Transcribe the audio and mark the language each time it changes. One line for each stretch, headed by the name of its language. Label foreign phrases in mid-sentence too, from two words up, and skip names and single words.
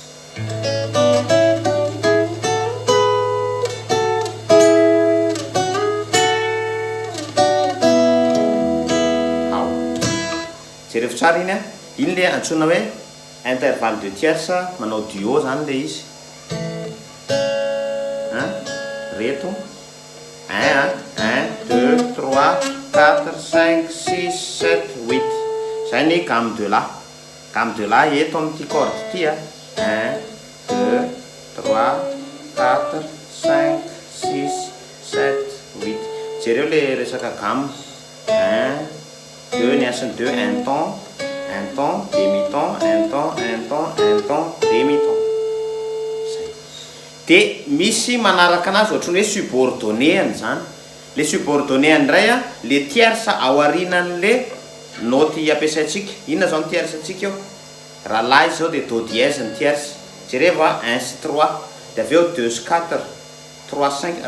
Malagasy: Jereo tsara iny a, iny le antsoina hoe
French: intervalle de tierce,
Malagasy: manao duo zany le izy. Reto 1 2 3 4 5 6 7 8. Zay ny
French: gamme de la. Gamme de la
Malagasy: eto amin'ity corde ity a. 1 2 3 4 5 6 7 8. Jereo le resaka gamme. 1 2 ny asiny 2,
French: un ton, demi-ton, un ton, demi-ton.
Malagasy: Dia misy manaraka anazy ohatrany hoe subordonnéany zany. Le subordonnéany indray a, le tierce ao aorinan'le note ampiasaitsika. Inona zao ny tierce antsika eo? Raha la izy zao dia
French: do dièse
Malagasy: ny tierce. Jereva 1 sy 3, dia avy eo 2 sy 4, 3 sy 5.